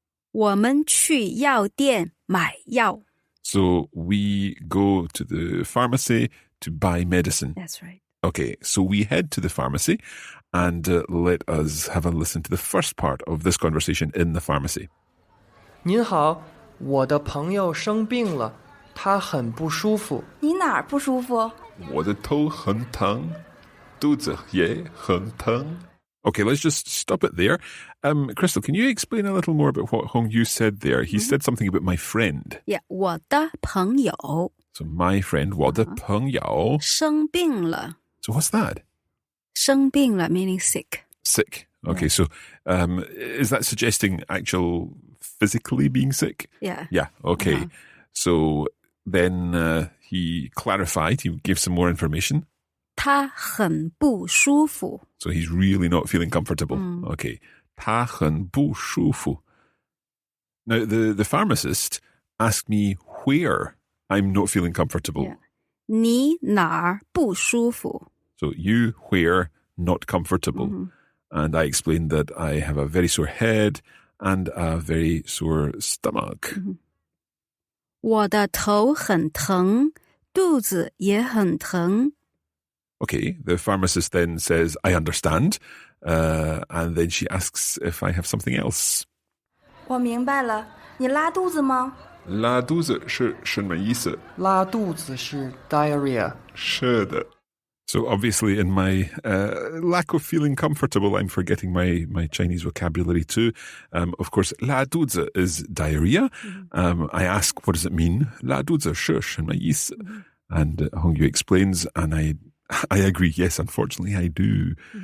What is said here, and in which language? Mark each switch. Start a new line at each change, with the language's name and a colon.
Chinese: 我们去药店买药.
English: So we go to the pharmacy to buy medicine. That's right. Okay, so we head to the pharmacy and let us have a listen to the first part of this conversation in the pharmacy.
Chinese: 您好，我的朋友生病了，他很不舒服。你哪儿不舒服？我的头很疼，肚子也很疼。
English: Okay, let's just stop it there. Crystal, can you explain a little more about what Hong Yu said there? He said something about my friend.
Chinese: Yeah, 我的朋友
English: So my friend,
Chinese: 我的朋友生病了
English: So what's that?
Chinese: 生病了
English: meaning sick. Sick. Okay, so is that suggesting actual physically being sick? Yeah. Yeah, okay. So then he clarified, he gave some more information.
Chinese: 他很不舒服
English: So he's really not feeling comfortable.
Chinese: Okay. 他很不舒服.
English: Now, the pharmacist asked me where I'm not feeling comfortable.
Chinese: Yeah. 你哪儿不舒服
English: So you, where, not comfortable. And I explained that I have a very sore head and a very sore stomach.
Chinese: 我的头很疼肚子也很疼
English: Okay, the pharmacist then says, I understand. And then she asks if I have something else.
Chinese: 我明白了，你拉肚子吗？拉肚子是什么意思？拉肚子是 diarrhea. 是的。
English: So obviously in my lack of feeling comfortable, I'm forgetting my Chinese vocabulary too. Of course,
Chinese: 拉肚子
English: is diarrhea. I ask, what does it mean?
Chinese: 拉肚子是什么意思?
English: And Hong Yu explains, and I agree. Yes, unfortunately, I do.